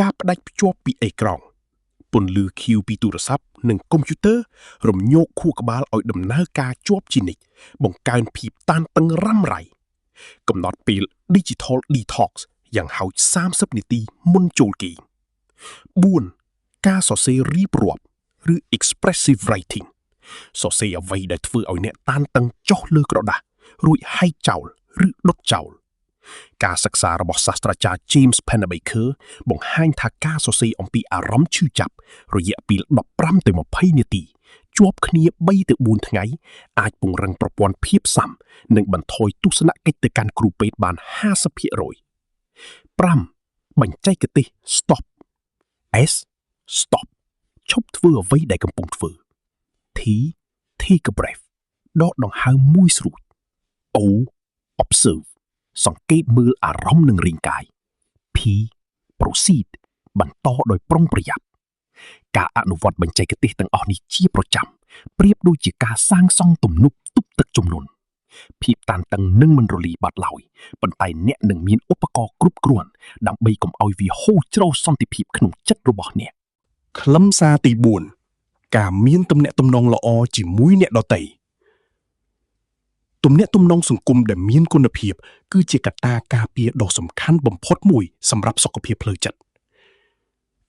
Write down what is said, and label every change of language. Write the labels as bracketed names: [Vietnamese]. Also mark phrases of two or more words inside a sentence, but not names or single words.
[Khmer] ការផ្ដាច់ភ្ជាប់ពីអេក្រង់ពន្លឺខៀវពីទូរស័ព្ទនិងកុំព្យូទ័ររំញោកខួរក្បាលឲ្យដំណើរការជាប់ជានិច្ចបង្កើនភាពតានតឹងរ៉ាំរ៉ៃកំណត់ពេល [English] digital detox [Khmer] យ៉ាងហោច30នាទីមុនចូលគេង 4. ការសរសេររៀបរាប់ឬ [English] expressive writing [Khmer] សរសេរអ្វីដែលធ្វើឲ្យអ្នកតានតឹងចុះលើក្រដាសរួចហែកចោលឬដុតចោលការសិក្សារបស់សាស្ត្រាចារ្យ James Pennebaker បង្ហាញថាការសរសេរអំពីអារម្មណ៍ឈឺចាប់រយៈពេល15ទៅ20នាទីជាប់គ្នា3ទៅ4ថ្ងៃអាចពង្រឹងប្រព័ន្ធភាពស៊ាំនិងបន្ថយទស្សនកិច្ចទៅកាន់គ្រូពេទ្យបាន 50% 5. បញ្ចេកទេស [English] stop S stop [Khmer] ឈប់ធ្វើអ្វីដែលកំពុងធ្វើ [English] T take a breath [Khmer] ដកដង្ហើមមួយស្រួច [English] O observe [Khmer] សង្កេតមើលអារម្មណ៍ និងរាងកាយ [English] P proceed [Khmer] បន្តដោយប្រុងប្រយ័ត្នការអនុវត្តបញ្ចេកទេសទាំងអស់នេះជាប្រចាំប្រៀបដូច ជាការសាងសង់ទំនប់ទប់ទឹកជំនន់ភាពតានតឹងនឹងមិនរលាយបាត់ឡើយប៉ុន្តែអ្នកនឹងមានឧបករណ៍គ្រប់គ្រាន់ដើម្បីកុំឲ្យវាហូរច្រោះសន្តិភាពក្នុងចិត្តរបស់អ្នកខ្លឹមសារទី4ការមានទំនាក់ទំនងល្អជាមួយអ្នកដទៃទំនាក់ទំនងសង្គមដែលមានគុណភាពគឺជាកត្តាការពារដ៏សំខាន់បំផុតមួយសម្រាប់សុខភាពផ្លូវចិត្ត